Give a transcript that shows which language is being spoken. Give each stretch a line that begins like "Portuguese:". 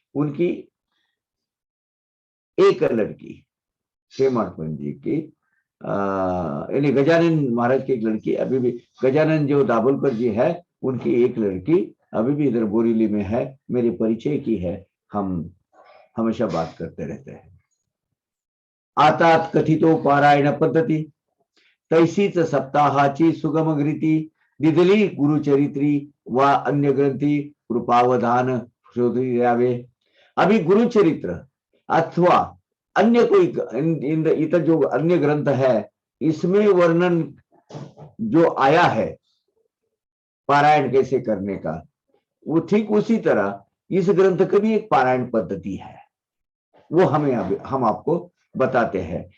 Hindi: उनकी एक लड़की हेमाड पंत जी की, यानी गजानन महाराज की एक लड़की अभी भी, गजानन जो दाभोलकर जी है उनकी एक लड़की अभी भी इधर बोरीली में है, मेरे परिचय की है, हम हमेशा बात करते रहते हैं।
Marathi: आतात कथितो पारायण पद्धती, तैसीच सप्ताहाची सुगम रीती, दिदली गुरुचरित्री व अन्य ग्रंथी कृपावधान शोधी द्यावे।
Hindi: अभी गुरुचरित्र अथवा अन्य कोई इतर जो अन्य ग्रंथ है, इसमें वर्णन जो आया है पारायण कैसे करने का, वो ठीक उसी तरह इस ग्रंथ की भी एक पारायण पद्धति है, वो हम आपको बताते हैं।